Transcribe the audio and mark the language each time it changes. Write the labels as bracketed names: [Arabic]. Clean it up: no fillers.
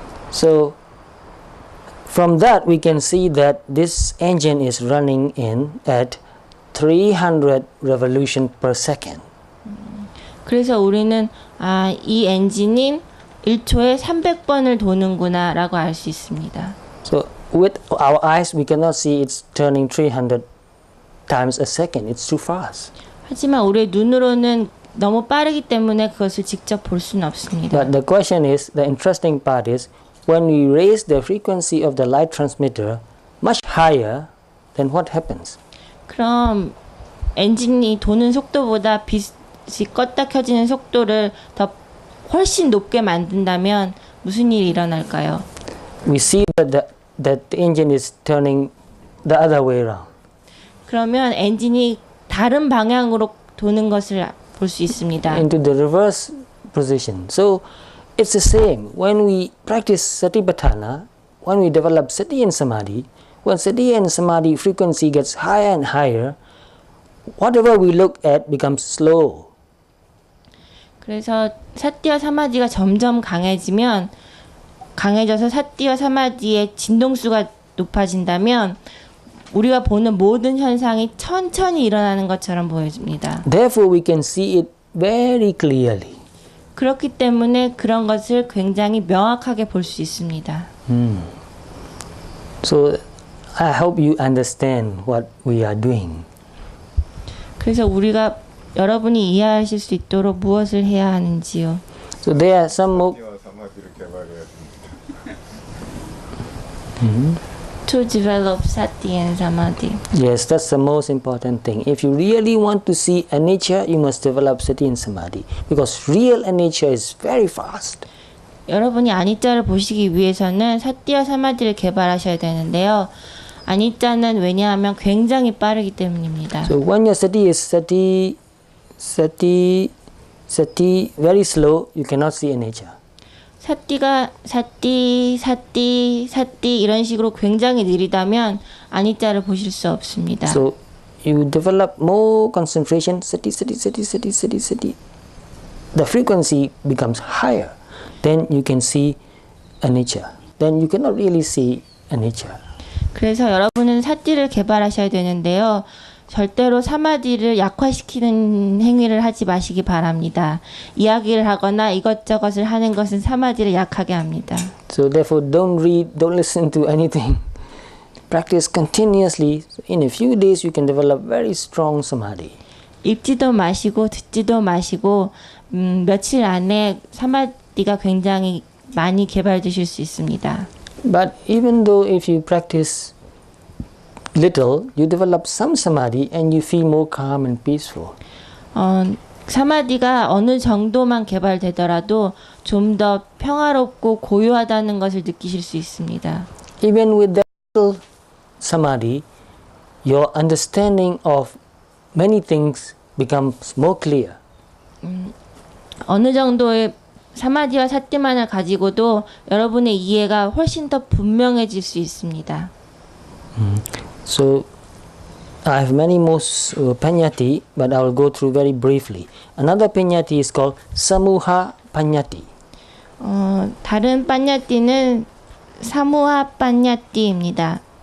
[English] So from that we can see that this engine is running at 300 revolution per second. [Korean] 그래서 우리는 이 엔진이 1초에 300번을 도는구나라고 알 수 있습니다. [English] So with our eyes we cannot see it's turning 300 times a second. It's too fast. [Korean] 하지만 우리의 눈으로는 너무 빠르기 때문에 그것을 직접 볼 수는 없습니다. [English] But the question is, the interesting part is, when we raise the frequency of the light transmitter much higher, then what happens? [Korean] 그럼 엔진이 도는 속도보다 빛이 껐다 켜지는 속도를 더 훨씬 높게 만든다면 무슨 일이 일어날까요? [English] We see that the engine is turning the other way around. [Korean] 그러면 엔진이 다른 방향으로 도는 것을 볼 수 있습니다. [English] Into the reverse position. So it's the same. When we practice Satipatthana, when we develop Sati and Samadhi, when Sati and Samadhi frequency gets higher and higher, whatever we look at becomes slow. [Korean] 그래서 사띠와 사마디가 점점 강해져서 사띠와 사마디의 진동수가 높아진다면 우리가 보는 모든 현상이 천천히 일어나는 것처럼 보여집니다. [English] Therefore, we can see it very clearly. [Korean] 그렇기 때문에 그런 것을 굉장히 명확하게 볼 수 있습니다. [English] So, I hope you understand what we are doing. [Korean] 그래서 우리가 여러분이 이해하실 수 있도록 무엇을 해야 하는지요. [English] So, there are some more. [Korean] 사마디를 개발해야 됩니다. [English] To develop sati and samadhi. Yes, that's the most important thing. If you really want to see anicca, you must develop sati and samadhi, because real anicca is very fast. [Korean] 여러분이 아니짜를 보시기 위해서는 사띠와 사마디를 개발하셔야 되는데요. 아니짜는 왜냐하면 굉장히 빠르기 때문입니다. [English] So when your sati is sati very slow, you cannot see anicca. [Korean] 사띠가 사띠 이런 식으로 굉장히 느리다면 아니짜를 보실 수 없습니다. [English] So you develop more concentration, sati. The frequency becomes higher. Then you can see anicca. Then you cannot really see anicca. [Korean] 그래서 여러분은 사띠를 개발하셔야 되는데요. 절대로 사마디를 약화시키는 행위를 하지 마시기 바랍니다. 이야기를 하거나 이것저것을 하는 것은 사마디를 약하게 합니다. [English] So therefore don't read, don't listen to anything. Practice continuously. In a few days you can develop very strong samadhi. [Korean] 읽지도 마시고 듣지도 마시고 며칠 안에 사마디가 굉장히 많이 개발되실 수 있습니다. [English] But even though if you practice little, you develop some samadhi and you feel more calm and peaceful. [Korean] 사마디가 어느 정도만 개발되더라도 좀 더 평화롭고 고요하다는 것을 느끼실 수 있습니다. [English] Even with that little samadhi, your understanding of many things becomes more clear. [Korean] 어느 정도의 사마디와 사띠만을 가지고도 여러분의 이해가 훨씬 더 분명해질 수 있습니다. [English] So I have many more panyati, but I will go through very briefly. Another panyati is called samuha panyati. [Korean] 다른 빠냐띠는 사무하 빠냐띠입니다.